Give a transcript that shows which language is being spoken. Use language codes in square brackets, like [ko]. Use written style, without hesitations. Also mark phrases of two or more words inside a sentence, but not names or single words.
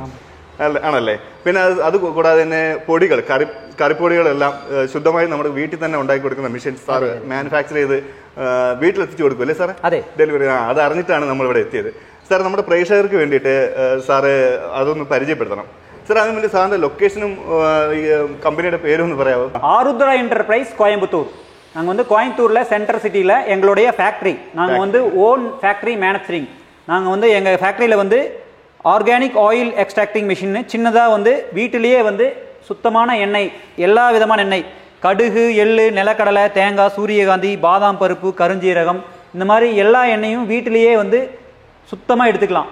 [ml] ആണല്ലേ? പിന്നെ അത് കൂടാതെ തന്നെ പൊടികൾ, കറിപ്പൊടികളെല്ലാം ശുദ്ധമായി നമ്മുടെ വീട്ടിൽ തന്നെ ഉണ്ടാക്കി കൊടുക്കുന്ന മെഷീൻസ് സാർ മാനുഫാക്ചർ ചെയ്ത് വീട്ടിലെത്തിച്ചു കൊടുക്കും അല്ലേ സാറേ? അതെ, ഡെലിവറി. അത് അറിഞ്ഞിട്ടാണ് നമ്മളിവിടെ എത്തിയത്. സാർ, നമ്മുടെ പ്രേക്ഷകർക്ക് വേണ്ടിയിട്ട് സാറ് അതൊന്ന് പരിചയപ്പെടുത്തണം. [ta] சார், அது மாதிரி சார்ந்த லொக்கேஷனும் கம்பெனியோட பேரும் வந்து പറയാവോ? ஆருத்ரா என்டர்பிரைஸ் கோயம்புத்தூர். நாங்கள் வந்து கோயம்புத்தூரில் சென்ட்ரல் சிட்டியில் எங்களுடைய ஃபேக்ட்ரி. நாங்கள் வந்து [en] own factory manufacturing. [ta] நாங்கள் வந்து எங்கள் ஃபேக்ட்ரியில் வந்து [en] organic oil extracting machine [ta] சின்னதாக வந்து வீட்டிலேயே வந்து சுத்தமான எண்ணெய், எல்லா விதமான எண்ணெய், கடுகு, எள்ளு, நிலக்கடலை, தேங்காய், சூரியகாந்தி, பாதாம் பருப்பு, கருஞ்சீரகம், இந்த மாதிரி எல்லா எண்ணெயும் வீட்டிலேயே வந்து சுத்தமாக எடுத்துக்கலாம்.